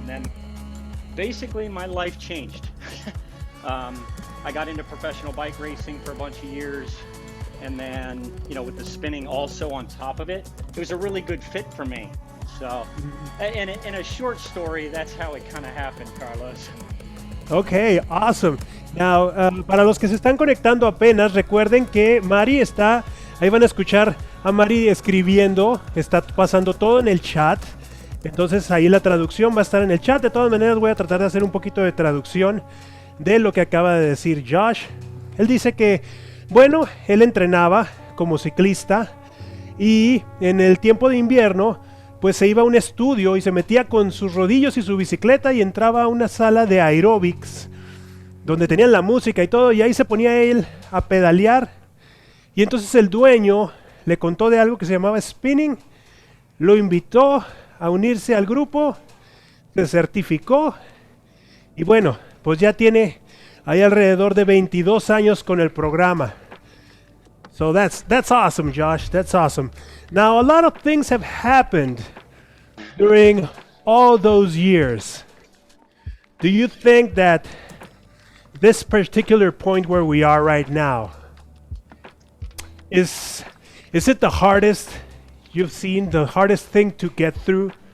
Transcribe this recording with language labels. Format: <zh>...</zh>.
<en>And then basically my life changed. I got into professional bike racing for a bunch of years. And then, with the spinning also on top of it, it was a really good fit for me. So, in a short story, that's how it kind of happened, Carlos. Okay, awesome.</en> <es>Now, para los que se están conectando apenas, recuerden que Mari está, ahí van a escuchar a Mari escribiendo, está pasando todo en el chat. Entonces ahí la traducción va a estar en el chat. De todas maneras voy a tratar de hacer un poquito de traducción de lo que acaba de decir Josh. Él dice que, bueno, él entrenaba como ciclista y en el tiempo de invierno pues se iba a un estudio y se metía con sus rodillos y su bicicleta y entraba a una sala de aeróbics donde tenían la música y todo, y ahí se ponía él a pedalear. Y entonces el dueño le contó de algo que se llamaba spinning, lo invitó a unirse al grupo, se certificó y bueno, pues ya tiene ahí alrededor de 22 años con el programa.</es> <en>So that's awesome, Josh. That's awesome. Now, a lot of things have happened during all those years. Do you think that this particular point where we are right now, is it the hardest you've seen, the hardest thing to get through?</en>